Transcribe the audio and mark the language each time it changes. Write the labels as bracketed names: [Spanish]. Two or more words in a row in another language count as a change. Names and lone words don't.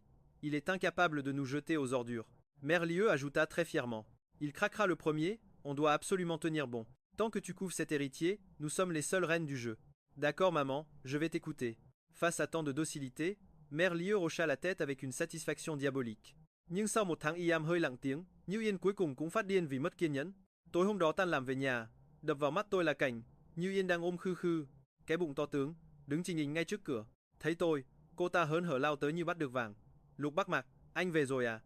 [French] Il est incapable de nous jeter aux ordures. Mère Lieu ajouta très fièrement. Il craquera le premier, on doit absolument tenir bon. Tant que tu couves cet héritier, nous sommes les seules reines du jeu. D'accord, maman, je vais t'écouter. Face à tant de docilité, Mère Lieu hocha la tête avec une satisfaction diabolique. [Vietnamese] Nhưng sau một tháng y am hơi lặng tiếng, Như Yên cuối cùng cũng phát điên vì mất kiên nhẫn. Tối hôm đó tan làm về nhà, đập vào mắt tôi là cảnh Như Yên đang ôm khư khư, cái bụng to tướng, đứng trình hình ngay trước cửa. Thấy tôi, cô ta hớn hở lao tới như bắt được vàng. Lục Bắc Mạc, anh về rồi à?